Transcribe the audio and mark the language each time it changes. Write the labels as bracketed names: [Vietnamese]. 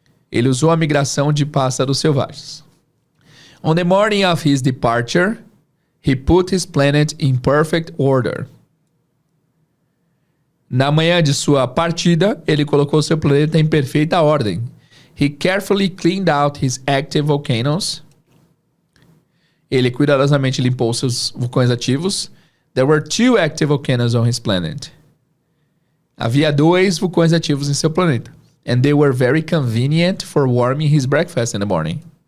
[Portuguese] Ele usou a migração de pássaros selvagens. [English] On the morning of his departure, he put his planet in perfect order. [Portuguese] Na manhã de sua partida, ele colocou seu planeta em perfeita ordem. [English] He carefully cleaned out his active volcanoes. [Portuguese] Ele cuidadosamente limpou seus vulcões ativos. [English] There were 2 active volcanoes on his planet. [Portuguese] Havia 2 vulcões ativos em seu planeta. [English] And they were very convenient for warming his breakfast in the morning.